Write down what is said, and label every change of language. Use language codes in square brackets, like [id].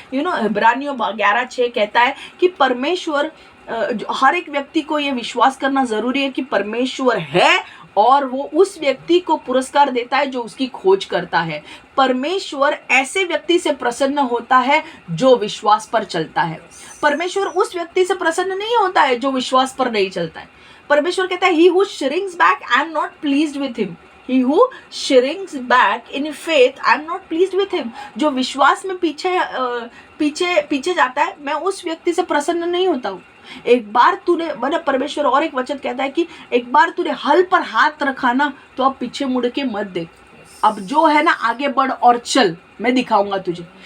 [hi] इब्रानियों 11:6 कहता है कि परमेश्वर, हर एक व्यक्ति को ये विश्वास करना जरूरी है कि परमेश्वर है और वो उस व्यक्ति को पुरस्कार देता है जो उसकी खोज करता है। परमेश्वर ऐसे व्यक्ति से प्रसन्न होता है जो विश्वास पर चलता है। परमेश्वर उस व्यक्ति से प्रसन्न नहीं होता है जो विश्वास पर नहीं चलता है। परमेश्वर कहता है, [en] he who shrinks back, I am not pleased with him. He who shrinks back in faith, I am not pleased with him. [hi] जो विश्वास में पीछे जाता है, मैं उस व्यक्ति से प्रसन्न नहीं होता हूँ। एक बार तूने, मतलब परमेश्वर और एक वचन कहता है कि एक बार तूने हल पर हाथ रखा ना, तो अब पीछे मुड़ के मत देख, अब जो है ना आगे बढ़ और चल, मैं दिखाऊंगा तुझे।